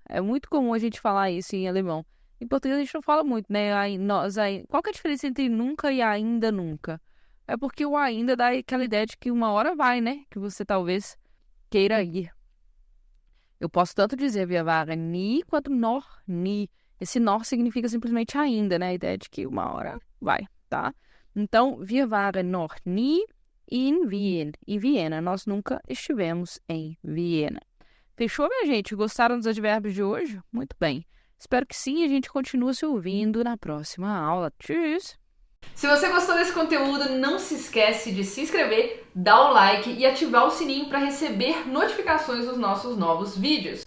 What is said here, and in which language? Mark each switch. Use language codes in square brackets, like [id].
[pt] É muito comum a gente falar isso em alemão. Em português a gente não fala muito, né? Qual que é a diferença entre nunca e ainda nunca? é porque o ainda dá aquela ideia de que uma hora vai, né? Que você talvez queira ir. Eu posso tanto dizer [de] wir waren nie [pt] quanto [de] noch nie. [pt] Esse noch significa simplesmente ainda, né? A ideia de que uma hora vai, tá? Então, [de] wir waren noch nie in Wien. [pt] Em Viena. Nós nunca estivemos em Viena. Fechou, minha gente? Gostaram dos advérbios de hoje? Muito bem. Espero que sim e a gente continue se ouvindo na próxima aula. Tschüss! Se você gostou desse conteúdo, não se esquece de se inscrever, dar o like e ativar o sininho para receber notificações dos nossos novos vídeos.